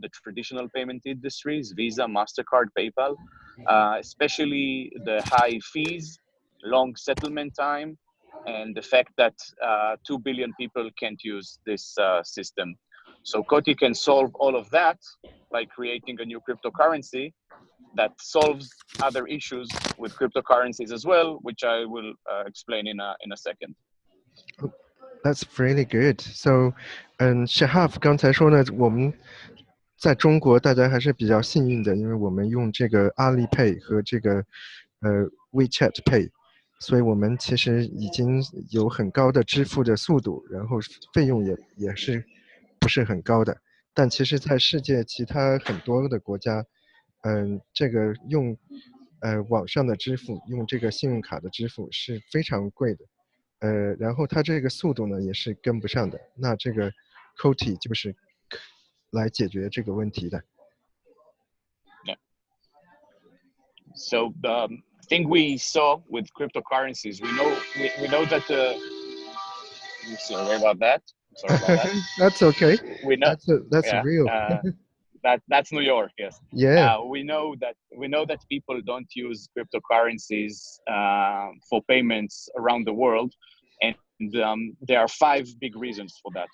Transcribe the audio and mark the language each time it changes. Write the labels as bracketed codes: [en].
[en] The traditional payment industries, Visa, MasterCard, PayPal, especially the high fees, long settlement time, and the fact that 2 billion people can't use this system. So Coti can solve all of that by creating a new cryptocurrency that solves other issues with cryptocurrencies as well, which I will explain in a second. That's really good. [zh] So, Shahaf 刚才说呢，我们在中国大家还是比较幸运的，因为我们用这个阿里 Pay 和这个WeChat Pay，所以我们其实已经有很高的支付的速度，然后费用也是不是很高的。但其实在世界其他很多的国家，这个用网上的支付，用这个信用卡的支付是非常贵的。然后它这个速度呢也是跟不上的，那这个 Coti 就是来解决这个问题的。 [en] Yeah. So the thing we saw with cryptocurrencies, we know that sorry about that. Sorry about that. That's okay. We know that's yeah, real. That's New York, yes. Yeah. We know that people don't use cryptocurrencies for payments around the world, and there are 5 big reasons for that.